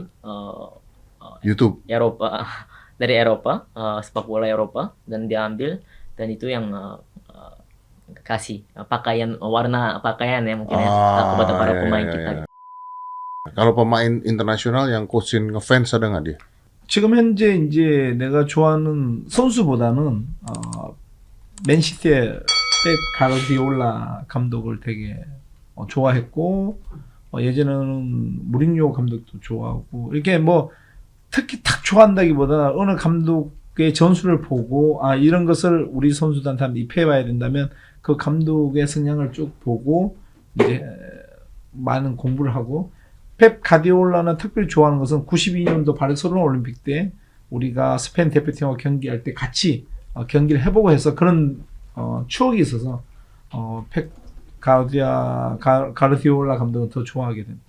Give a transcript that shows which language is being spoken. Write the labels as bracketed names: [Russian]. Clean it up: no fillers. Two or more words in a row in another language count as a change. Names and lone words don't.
[Indonesian] YouTube. Eropa. Dari Eropa, sepak bola Eropa dan diambil dan itu yang kasih warna pakaian ya mungkin ya kepada para pemain kita. Kalau pemain internasional yang coaching ngefans ada nggak dia? [Korean] 지금 현재 이제 내가 좋아하는 선수보다는 맨시티의 펩 가르디올라 감독을 되게 좋아했고 예전에는 무리뉴 감독도 좋아하고 이렇게 뭐 특히 딱 좋아한다기보다 어느 감독의 전술을 보고 이런 것을 우리 선수들한테 한번 입혀봐야 된다면 그 감독의 성향을 쭉 보고 이제 많은 공부를 하고 펩 가디올라는 특별히 좋아하는 것은 92년도 바르셀로나 올림픽 때 우리가 스페인 대표팀하고 경기할 때 같이 경기를 해보고 해서 그런 추억이 있어서 펩 가르디올라 감독은 더 좋아하게 된다.